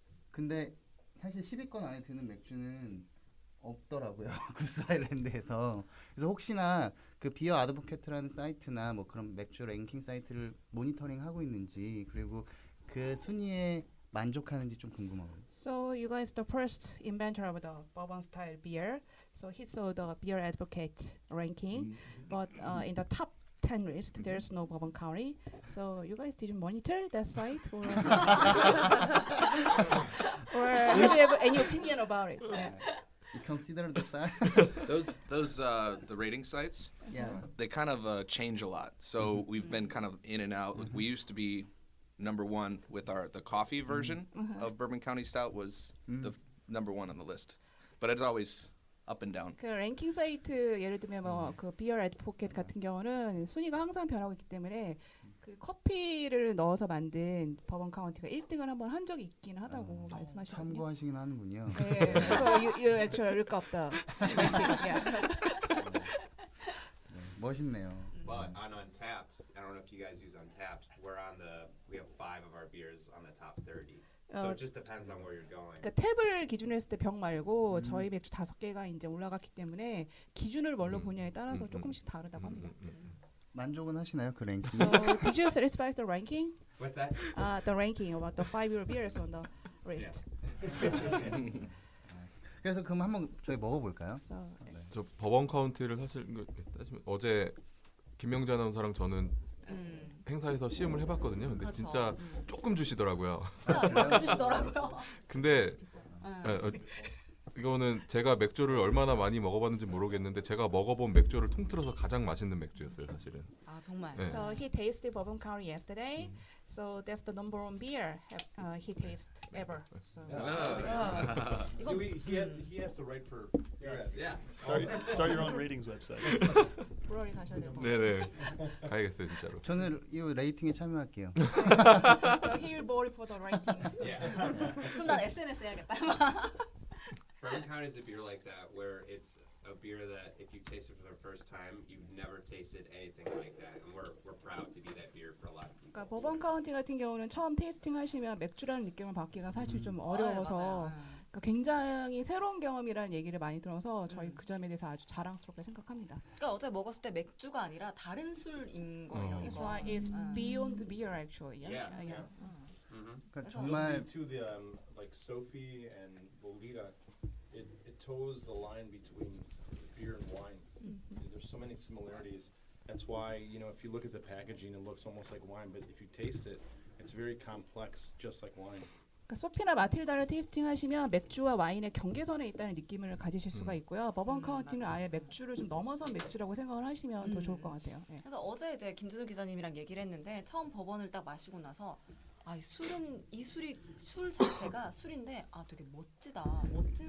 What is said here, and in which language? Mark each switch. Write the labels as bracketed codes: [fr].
[ko] 근데 사실 10위권 안에 드는 맥주는 없더라고요. 구스 아일랜드에서. 그래서 혹시나 그 비어 아드보케트라는 사이트나 뭐 그런 맥주 랭킹 사이트를 모니터링 하고 있는지 그리고 그 순위에 만족하는지 좀 궁금해요. [en] So you guys the first inventor of the bourbon style beer. So he saw the beer advocate ranking, but in the top 10 list there's no Bourbon County. So you guys didn't monitor that site or or do you have any opinion about it? Yeah. You consider the size? Those the rating sites, Yeah. they kind of change a lot. So we've been kind of in and out. We used to be number one with the coffee version of Bourbon County Stout was the number one on the list, but it's always up and down. [ko] 그 랭킹 사이트 예를 들면 뭐그 비어 애드포켓 같은 경우는 순위가 항상 변하고 있기 때문에 그 커피를 넣어서 만든 버번 카운티가 1등을 한번 한 적이 있긴 하다고 말씀하시거든요. 참고하시긴 하는군요. [en] 네, so you actually look up the ranking. Yeah. [ko] 멋있네요. [en] But on Untapped, I don't know if you guys use Untapped. We have 5 of our beers on the top 30. So it just depends on where you're going. [ko] 그러니까 탭을 기준으로 했을 때 병 말고 저희 맥주 5개가 이제 올라갔기 때문에 기준을 뭘로 보냐에 따라서 조금씩 다르다고 합니다. 만족은 하시나요 그 랭킹? [en] So did you satisfy the ranking? What's that? The ranking about the 5 beers on the list. [ko] 그래서 그럼 한번 저희 먹어볼까요? [en] So, [ko] 저 법원 카운티를 사실 따지면 어제 김명재 아나운서랑 저는 행사에서 시음을 해봤거든요. 근데 그렇죠. 진짜 조금 주시더라고요. 진짜 얼마 주시더라고요. 근데 이거는 제가 맥주를 얼마나 많이 먹어봤는지 모르겠는데 제가 먹어본 맥주를 통틀어서 가장 맛있는 맥주였어요, 사실은. 아 정말. 네. [en] So he tasted Bourbon County yesterday. So that's the number one beer he tasted ever. So So he has the right for Yeah. Start your own ratings website. [ko] 브러리 가셔야 돼요. 네네. 가야겠어요, 진짜로. 저는 이 레이팅에 참여할게요. So he will vote for the ratings. Yeah. 그럼 난 SNS 해야겠다. [en] Bourbon County is a beer like that where it's a beer that if you taste it for the first time, you've never tasted anything like that, and we're proud to be that beer for a lot of people. [ko] 그러니까 버번 카운티 같은 경우는 처음 테이스팅 하시면 맥주라는 느낌을 받기가 사실 좀 어려워서 그러니까 굉장히 새로운 경험이라는 얘기를 많이 들어서 저희 그 점에 대해서 아주 자랑스럽게 생각합니다. 그러니까 어제 먹었을 때 맥주가 아니라 다른 술인 거예요. [en] It's [ko] 이거. [en] like it's beyond beer actually. Yeah. [ko] 그러니까 [en] You'll [ko] 정말 [en] see too the like Sophie and Bolita, it toes the line between beer and wine. There's so many similarities. That's why, you know, if you look at the packaging, it looks almost like wine, but if you taste it, it's very complex, just like wine. [ko] 그러니까 소피나 마틸다를 테이스팅 하시면 맥주와 와인의 경계선에 있다는 느낌을 가지실 수가 있고요. 버번 카운티는 아예 맥주를 좀 넘어선 맥주라고 생각을 하시면 더 좋을 것 같아요. 예. 그래서 어제 이제 김준호 기자님이랑 얘기를 했는데 처음 버번을 딱 마시고 나서 이 술 자체가 술인데 되게 멋지다, 멋진